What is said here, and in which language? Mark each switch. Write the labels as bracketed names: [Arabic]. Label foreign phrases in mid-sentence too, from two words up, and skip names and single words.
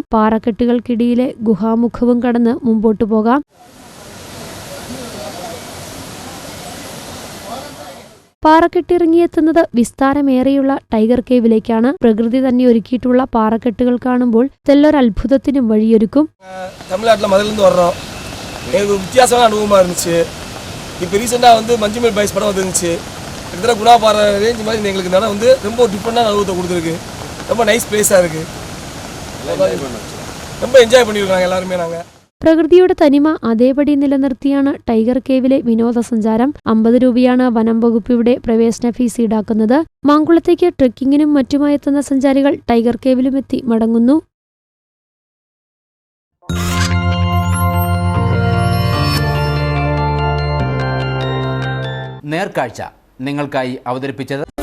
[Malayalam] പാറക്കെട്ടുകൾക്കിടയിലെ ഗുഹാമുഖവും കടന്ന് മുമ്പോട്ടു പോകാം. പാറക്കെട്ടിറങ്ങിയെത്തുന്നത് വിസ്താരമേറെയുള്ള ടൈഗർ കേവിലേക്കാണ്. പ്രകൃതി തന്നെ ഒരുക്കിയിട്ടുള്ള പാറക്കെട്ടുകൾ കാണുമ്പോൾ തെല്ലൊരത്ഭുതത്തിനും വഴിയൊരുക്കും. [Tamil] தமிழ்நாட்டில் மதுலேருந்து வர்றோம். எனக்கு ஒரு வித்தியாசமான அனுபவமாக இருந்துச்சு. இப்போ ரீசெண்டாக மஞ்சுமேல் பாய்ஸ் படம் வந்துருந்துச்சு. கிட்டத்தட்ட குணா பாறை ரேஞ்ச் மாதிரி எங்களுக்கு இந்த இடம் ரொம்ப ஒரு டிஃப்ரெண்டான அனுபவத்தை கொடுத்துருக்கு. ரொம்ப [English] nice place-ஆக [Tamil] இருக்குது. ரொம்ப என்ஜாய் பண்ணியிருக்காங்க எல்லாருமே. நாங்கள் [Malayalam] പ്രകൃതിയുടെ തനിമ അതേപടി നിലനിർത്തിയാണ് ടൈഗർ കേവിലെ വിനോദസഞ്ചാരം. 50 രൂപയാണ് വനം വകുപ്പ് ഇവിടെ പ്രവേശന ഫീസ് ഈടാക്കുന്നത്. മാങ്കുളത്തേക്ക് ട്രെക്കിങ്ങിനും മറ്റുമായെത്തുന്ന സഞ്ചാരികൾ ടൈഗർ കേവിലുമെത്തി മടങ്ങുന്നു. നേർക്കാഴ്ച നിങ്ങൾക്കായി അവതരിപ്പിച്ചത്